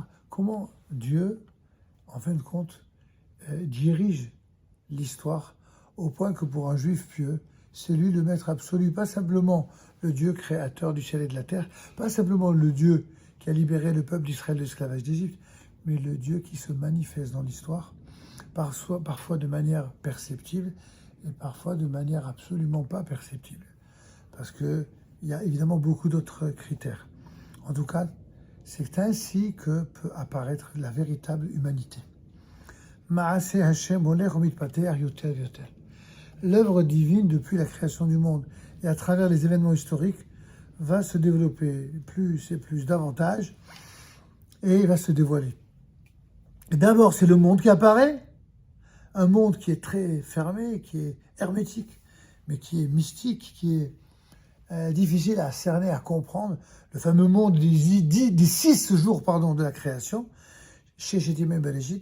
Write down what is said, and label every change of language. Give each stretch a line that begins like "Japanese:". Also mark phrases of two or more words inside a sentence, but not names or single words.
French: Comment Dieu, en fin de compte, dirige l'histoire au point que pour un juif pieux, c'est lui le maître absolu, pas simplement le Dieu créateur du ciel et de la terre, pas simplement le Dieu qui a libéré le peuple d'Israël de l'esclavage d'Égypte, mais le Dieu qui se manifeste dans l'histoire, parfois de manière perceptible et parfois de manière absolument pas perceptible. Parce qu'il y a évidemment beaucoup d'autres critères. En tout cas, c'est ainsi que peut apparaître la véritable humanité.
Hebrew: Ma'aseh Hashem olech umitpateach yoter v'yoter.
French: L'œuvre divine depuis la création du monde et à travers les événements historiques va se développer plus et plus davantage et va se dévoiler. Et d'abord, c'est le monde qui apparaît, un monde qui est très fermé, qui est hermétique, mais qui est mystique, qui est difficile à cerner, à comprendre, le fameux monde des 6 jours de la création, chez
Hebrew: Shetim Bereshit.